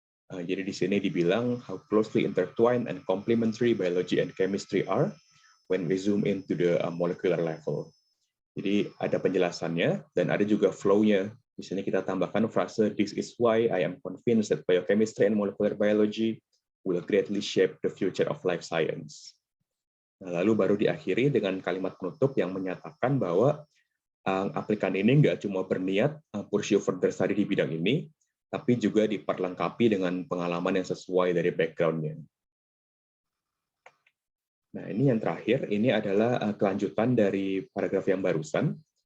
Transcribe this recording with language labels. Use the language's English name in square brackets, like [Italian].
[Indonesian] Jadi di sini dibilang [English] how closely intertwined and complementary biology and chemistry are when we zoom into the molecular level. [Indonesian] Jadi ada penjelasannya dan ada juga flow-nya. Di sini kita tambahkan frase [English] this is why I am convinced that biochemistry and molecular biology will greatly shape the future of life science. [Indonesian] Nah, lalu baru diakhiri dengan kalimat penutup yang menyatakan bahwa aplikan ini nggak cuma berniat [English] pursue further study [Indonesian] di bidang ini, tapi juga diperlengkapi dengan pengalaman yang sesuai dari background-nya. Nah, ini yang terakhir, ini adalah kelanjutan dari paragraf yang barusan.